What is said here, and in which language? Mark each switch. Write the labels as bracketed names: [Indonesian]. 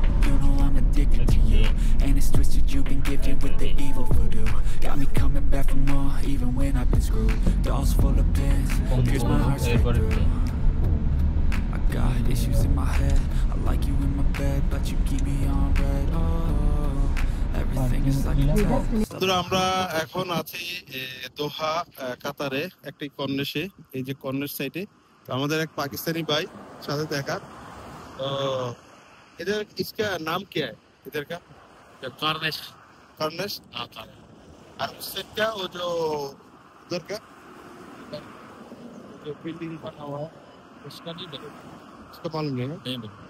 [English] You know I'm addicted to you, and it's twisted. You've been gifted with the evil voodoo. Got me coming back for more, even when I've been screwed. Dolls full of pins, pierce my heart straight through. I got issues in my head. I like you in my bed, but you keep me on red. Oh, everything is like a test. [Bangla] আমরা এখন আছি দোহা কাতারে, একটি কর্নেশে। এই যে corniche সাইডে আমাদের এক [Hindi] पाकिस्तानी भाई साथ देखा। तो इधर इसका नाम क्या है इधर का? [Bangla] কর্নেশ। [Hindi] कॉर्निश। और उससे क्या वो जो उधर का जो बिल्डिंग बना हुआ है उसका नहीं पता, उसका मालूम नहीं है।